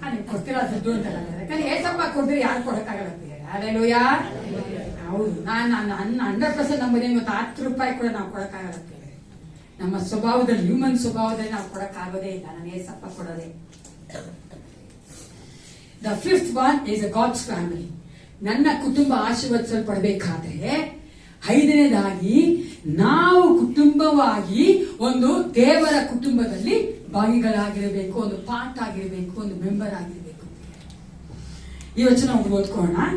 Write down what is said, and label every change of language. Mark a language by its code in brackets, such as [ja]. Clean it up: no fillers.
[kn] ಕೊಡ್ತೀರ ದುಡ್ಡು ಅಂತ ಯಾಕಂದ್ರೆ ಏಸಪ್ಪ ಕೊಡ್ತೀರಿ, ಯಾರು ಕೊಡಕ್ಕಾಗಲ್ಲ. ಅಲ್ಲೆಲ್ಲೂಯ. ಹೌದು, ನಾನು 100% ನಂಬುದೇನು ಗೊತ್ತಾ? 10 ರೂಪಾಯಿ ಕೂಡ ನಾವು ಕೊಡಕ್ಕಾಗಲ್ಲ. ನಮ್ಮ ಸ್ವಭಾವದಲ್ಲಿ, ಹ್ಯೂಮನ್ ಸ್ವಭಾವದಲ್ಲಿ ನಾವು ಕೊಡಕ್ಕಾಗೋದೇ ಇಲ್ಲ. ನಾನು ಏಸಪ್ಪ ಕೊಡೋದೇ. [en] The 5th one is a God's family. [kn] ನನ್ನ ಕುಟುಂಬ ಆಶೀರ್ವದಿಸಲ್ಪಡಬೇಕಾದ್ರೆ 5ನೇದಾಗಿ ನಾವು ಕುಟುಂಬವಾಗಿ ಒಂದು ದೇವರ ಕುಟುಂಬದಲ್ಲಿ ಭಾಗಿಗಳಾಗಿರಬೇಕು, ಒಂದು ಪಾರ್ಟ್ ಆಗಿರಬೇಕು, ಒಂದು ಮೆಂಬರ್ ಆಗಿರಬೇಕು. ಈ ವಚನ ಓದ್ಕೋಣ.